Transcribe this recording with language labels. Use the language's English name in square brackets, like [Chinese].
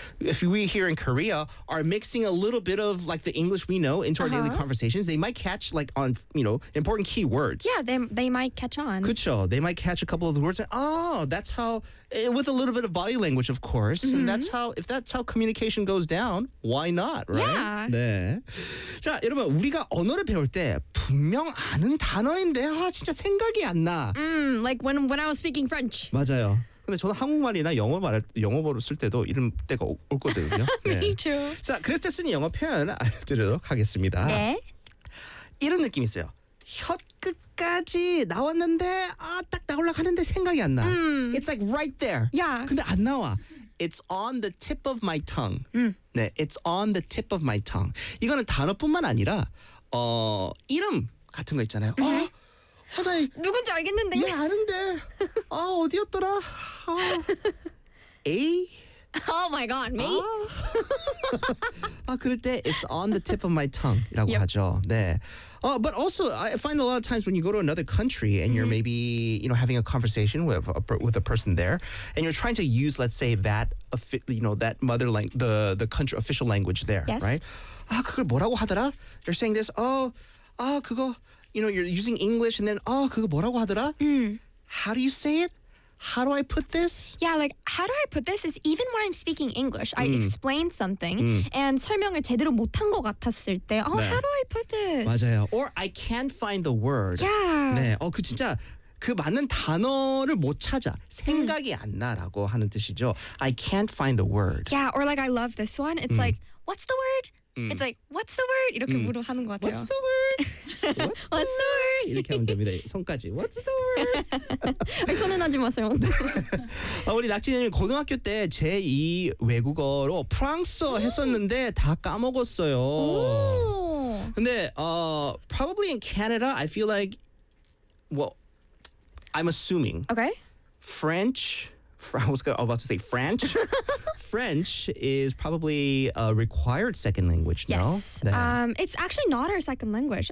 [English] If we here in Korea are mixing a little bit of, like, the English we know into our daily conversations, they might catch, like, on, you know, important key words. Yeah, they might catch on. [Korean] 그쵸. [English] They might catch a couple of the words. And, oh, that's how, with a little bit of body language, of course. Mm-hmm. And that's how, if that's how communication goes down, why not, right? Yeah. [Korean] 네. 자, 여러분, 우리가 언어를 배울 때 분명 아는 단어 인데 아 진짜 생각이 안 나. [English] Like when I was speaking French. [Korean] 맞아요. 근데 저는 한국말이나 영어로 쓸 때도 이런 때가 올거든요. [English] 네. Me too. [Korean] 자, 그래서 쓰는 영어 표현 알려드리도록 하겠습니다. 네. 이런 느낌 있어요. 혀끝까지 나왔는데 아 딱 나올라가는데 생각이 안 나. [English] It's like right there. Yeah. [Korean] 근데 안 나와. [English] It's on the tip of my tongue. 네, it's on the tip of my tongue. [Korean] 이거는 단어뿐만 아니라 이름 같은 거 있잖아요. 누군지 알겠는데. 네, 아는데. 아, 어디였더라? 아. A? [English] Oh my god, me? [Korean] 아, 그럴 때 [English] it's on the tip of my tongue [Korean] 이라고 [English] yep. [Korean] 하죠. 네. [English] But also, I find a lot of times when you go to another country and you're maybe, you know, having a conversation with a person there and you're trying to use, let's say, that, you know, that mother language, the country official language there, yes. right? [Korean] 아, 그걸 뭐라고 하더라? [English] They're saying this, oh, [Korean] 그거, [English] you know, you're using English and then, oh, [Korean] 그거 뭐라고 하더라? [English] How do you say it? How do I put this? Yeah, like, how do I put this is even when I'm speaking English, I explain something and [Korean] 설명을 제대로 못한 것 같았을 때, [English] oh, 네. how do I put this? [Korean] 맞아요. [English] Or I can't find the word. Yeah. [Korean] 네, 그 진짜 그 맞는 단어를 못 찾아. 생각이 안 나라고 하는 뜻이죠. [English] I can't find the word. Yeah, or like, I love this one. It's like, what's the word? It's like, what's the word? [Korean] 이렇게 물어하는 것 같아요. [English] What's the word? What's the word? [Korean] 이렇게 하면 됩니다. 손까지. [English] What's the word? [Korean] 손은 하지 마세요. 우리 낙진이님 고등학교 때 제2 외국어로 프랑스어 했었는데 다 까먹었어요. [English] 근데 probably in Canada, I feel like, well, I'm assuming. Okay. French. I was about to say French. French is probably a required second language, yes. no? Yes. It's actually not our second language.